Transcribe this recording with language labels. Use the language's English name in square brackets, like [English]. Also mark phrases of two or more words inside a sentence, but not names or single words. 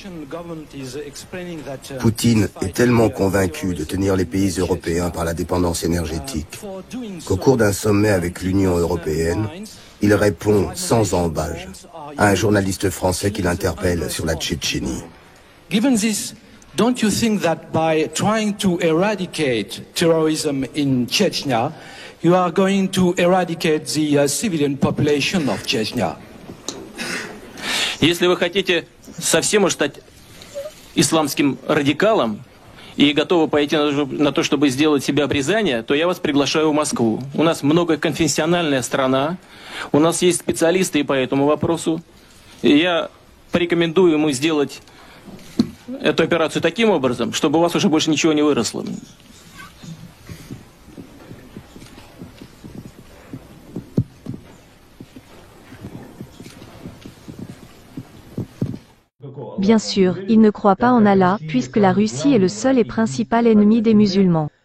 [French] Poutine est tellement convaincu de tenir les pays européens par la dépendance énergétique qu'au cours d'un sommet avec l'Union européenne, il répond sans ambages à un journaliste français qui l'interpelle sur la Tchétchénie. [English] Given this, don't you think that by trying to eradicate terrorism in Chechnya, you are going to eradicate the civilian population of Chechnya? [Russian] Если вы хотите совсем уж стать исламским радикалом и готовы пойти на то, чтобы сделать себе обрезание, то я вас приглашаю в Москву. У нас многоконфессиональная страна, у нас есть специалисты и по этому вопросу. И я порекомендую ему сделать эту операцию таким образом, чтобы у вас уже больше ничего не выросло. [French] Bien sûr, il ne croit pas en Allah, puisque la Russie est le seul et principal ennemi des musulmans.